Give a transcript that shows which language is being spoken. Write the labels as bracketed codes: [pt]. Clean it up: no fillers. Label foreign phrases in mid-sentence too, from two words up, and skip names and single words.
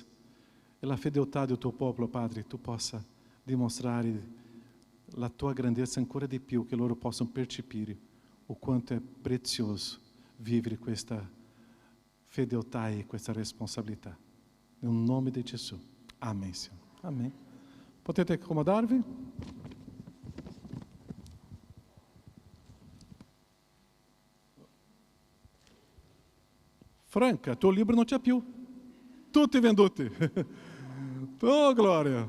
[it] E la fedeltà del Tuo popolo, Padre, Tu possa dimostrare la Tua grandezza ancora di più, che loro possano percepire o quanto è prezioso vivere questa fedeltà e questa responsabilità. Nel nome di Gesù. [pt] Amém, Senhor. Amém. [it] Potete accomodarvi? Franca, tuo libro non c'è più. Tutti venduti. Oh, glória.